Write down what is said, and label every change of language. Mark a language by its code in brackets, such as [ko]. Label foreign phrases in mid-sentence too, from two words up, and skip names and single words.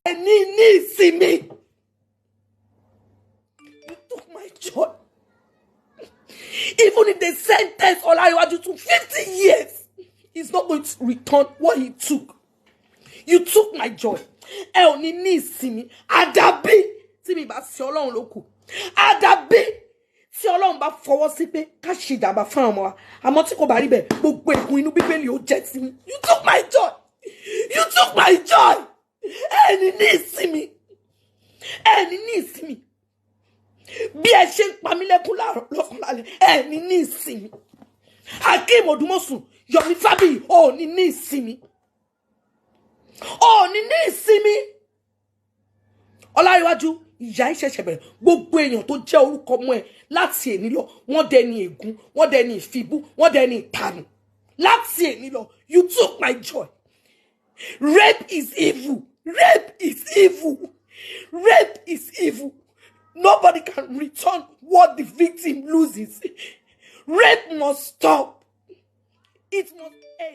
[en] See me. You took my joy. Even if they sentence Olaiwaju to 50 years, he's not going to return what he took. You took my joy. See me. Adabi. See me, but [yo] si Ọlọ́run ló kù. Adabi. Si Ọlọ́run bá fọwọ́ sí pé ká ṣe ìjàmbá fún ọmọ wa. Àmọ́ tí kò bá rí bẹ́ẹ̀, gbogbo ègún inú Bíbélì ó jẹ́ sí mi. [en] You took my joy. You took my joy. See me. See me. [yo] Bí ẹ ṣe ń pa mí lẹ́kún lọ́kàn lálẹ́. [en] See me. Hakeem Odumosu, Yomi Fabiyi, see me. See me. [yo] Ọláríwájú, ìyá ìṣẹ̀ṣẹ̀ bẹ̀rẹ̀. Gbogbo èèyàn tó jẹ́ orúkọ mọ́ ẹ láti èní lọ, wọ́n dẹni ègún, wọ́n dẹni ìfibú, wọ́n dẹni ìtanù. [en] Last year, you took my joy. Rape is evil. Rape is evil. Rape is evil. Nobody can return what the victim loses. Rape must stop. It must end.